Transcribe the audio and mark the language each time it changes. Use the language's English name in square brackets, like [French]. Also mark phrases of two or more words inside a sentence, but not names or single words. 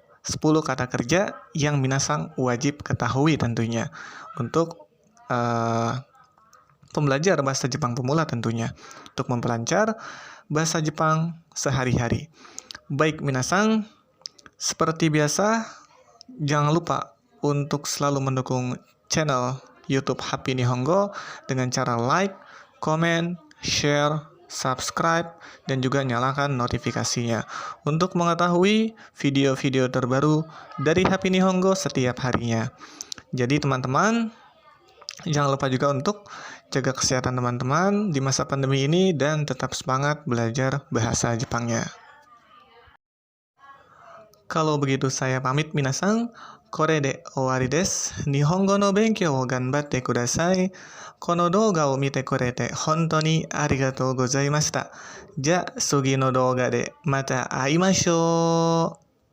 [Indonesian] 10 kata kerja yang minasang wajib ketahui tentunya untuk pembelajar bahasa Jepang pemula tentunya, untuk memperlancar bahasa Jepang sehari-hari. Baik minasang, seperti biasa jangan lupa untuk selalu mendukung channel YouTube Happy Nihongo dengan cara [English] like, comment, share, [Indonesian] subscribe, dan juga nyalakan notifikasinya untuk mengetahui video-video terbaru dari Happy Nihongo setiap harinya. Jadi teman-teman, jangan lupa juga untuk jaga kesehatan teman-teman di masa pandemi ini dan tetap semangat belajar bahasa Jepangnya. Kalau begitu saya pamit minasang, [Japanese] これで終わりです. 日本語の勉強を頑張ってください。この動画を見てくれて本当にありがとうございました. じゃ、次の動画でまた会いましょう.